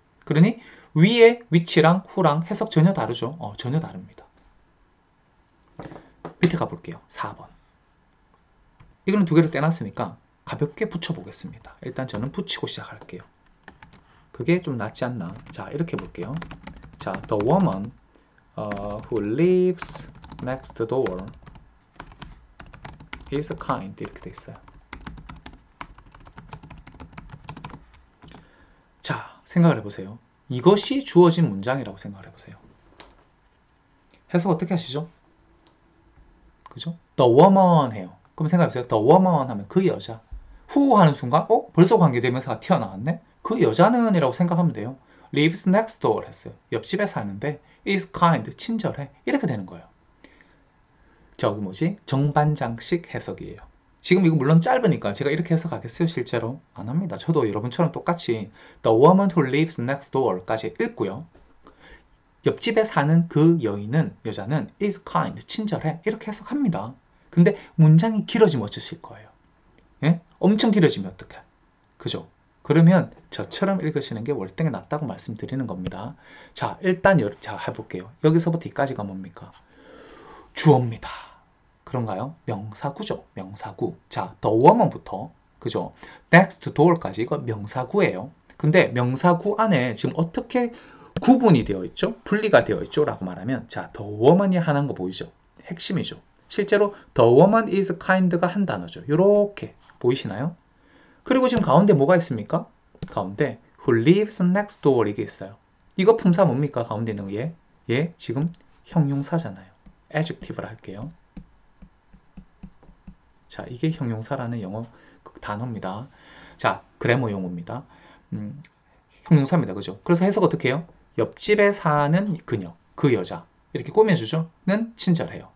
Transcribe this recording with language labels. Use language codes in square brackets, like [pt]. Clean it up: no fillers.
[ko] 그러니 위에 위치랑 후랑 해석 전혀 다르죠? 전혀 다릅니다. 밑에 가볼게요. 4번. 이거는 두 개를 떼놨으니까 가볍게 붙여보겠습니다. 일단 저는 붙이고 시작할게요. 그게 좀 낫지 않나? 자, 이렇게 볼게요. 자, [en] the woman who lives next door is kind [ko] 이렇게 돼 있어요. 자, 생각을 해보세요. 이것이 주어진 문장이라고 생각을 해보세요. 해석 어떻게 하시죠? 그죠? [en] The woman [ko] 해요. 그럼 생각해보세요. The woman 하면 그 여자. who 하는 순간 벌써 관계대명사가 튀어나왔네? 그 여자는 이라고 생각하면 돼요. [en] lives next door [ko] 했어요. 옆집에 사는데 [en] is kind, [ko] 친절해. 이렇게 되는 거예요. 저기 뭐지? 정반장식 해석이에요. 지금 이거 물론 짧으니까 제가 이렇게 해석하겠어요? 실제로? 안 합니다. 저도 여러분처럼 똑같이 [en] The woman who lives next door [ko] 까지 읽고요. 옆집에 사는 그 여자는 [en] is kind, [ko] 친절해. 이렇게 해석합니다. 근데 문장이 길어지면 어쩌실 거예요? 예? 엄청 길어지면 어떡해? 그죠? 그러면 저처럼 읽으시는 게 월등히 낫다고 말씀드리는 겁니다. 자, 일단 자 해볼게요. 여기서부터 뒤까지가 뭡니까? 주어입니다. 그런가요? 명사구죠. 명사구. 자, the woman부터 그죠? next door까지 이거 명사구예요. 근데 명사구 안에 지금 어떻게 구분이 되어 있죠? 분리가 되어 있죠? 라고 말하면 자, the woman이 하나인 거 보이죠? 핵심이죠. 실제로 [en] the woman is kind [ko] 가 한 단어죠. 이렇게 보이시나요? 그리고 지금 가운데 뭐가 있습니까? 가운데 [en] who lives next door [ko] 이게 있어요. 이거 품사 뭡니까? 가운데 있는 게 얘 지금 형용사잖아요. adjective를 할게요. 자, 이게 형용사라는 영어 단어입니다. 자, 그래머 용어입니다. 형용사입니다. 그죠? 그래서 해석 어떻게 해요? 옆집에 사는 그녀, 그 여자. 이렇게 꾸며주죠. 는 친절해요.